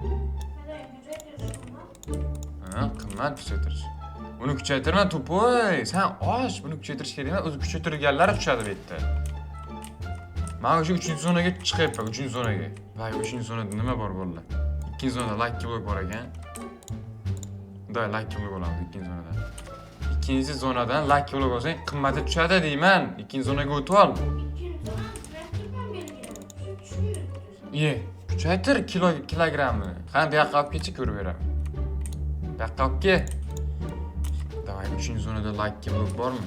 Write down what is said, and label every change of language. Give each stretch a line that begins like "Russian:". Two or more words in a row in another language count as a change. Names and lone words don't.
Uzbek: Qimmat kuchaytirish. Uni kuchaytirma to'poy. Sen osh, buni kuchaytirish kerak emas. O'zi kuchaytirganlari tushadi bu yerda. Men o'sha 3-chi zonaga chiqyapman, 3-chi zonaga. Voy, 3-chi zonada nima bor bolalar? 2-chi zonada
English: lucky block
Uzbek: bor ekan. Day
English: lucky block
Uzbek: olamiz 2-chi zonada. 2-chi zonadan
English: lucky block
Uzbek: olsang qimmati tushadi deyman. 2-chi zonaga o'tib ol. Ye, kuchaytir kilogramni. Qani bu yoqqa olib ketib ko'rib beraman. Bu yoqqa olib kel. Davay, 3-chi zonada
English: lucky block
Uzbek: bormi?